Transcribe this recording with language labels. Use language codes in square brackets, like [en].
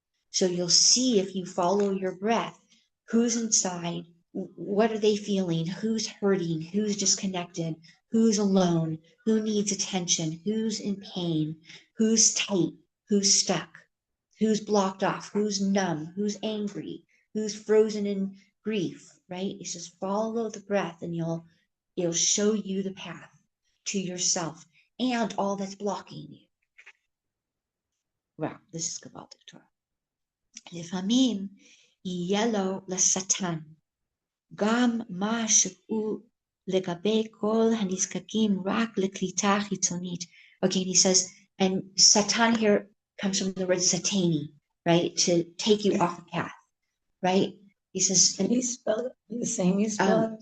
[en] So you'll see if you follow your breath, who's inside, what are they feeling, who's hurting, who's disconnected, who's alone, who needs attention, who's in pain, who's tight, who's stuck, who's blocked off, who's numb, who's angry, who's frozen in grief, right? He says, follow the breath and it'll show you the path to yourself and all that's blocking you. Wow, this is Kabbalah Torah. [he] לפעמים יהיה לו לשטן גם מה שהוא לגבי כל הנזקקים רק לקליטה חיצונית. [en] Okay, and he says, and Satan here comes from the word satani, right? To take you off the path, right? He says, And you spell it the same you spell it?